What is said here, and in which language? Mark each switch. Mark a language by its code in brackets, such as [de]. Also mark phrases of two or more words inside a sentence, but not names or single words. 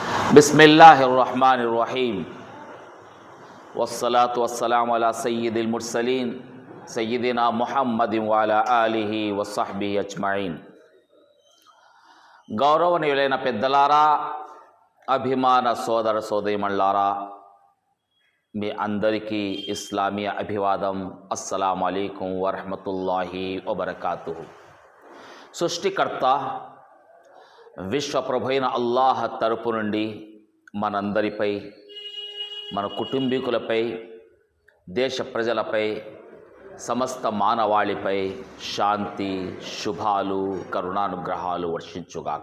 [ar] بسم الله الرحمن الرحيم والصلاة والسلام على سيد المرسلين سيدنا محمد وعلى آله وصحبه أجمعين. [te] గౌరవనీయులైన పెద్దలారా, అభిమాన సోదర సోదరీమణులారా, మీ అందరికీ ఇస్లామీయ అభివాదం. [ar] السلام عليكم ورحمة الله وبركاته. [te] సృష్టికర్త విశ్వప్రభైన అల్లాహ్ తరపు నుండి మనందరిపై, మన కుటుంబీకులపై, దేశ ప్రజలపై, సమస్త మానవాళిపై శాంతి, శుభాలు, కరుణానుగ్రహాలు వర్షించుగాక.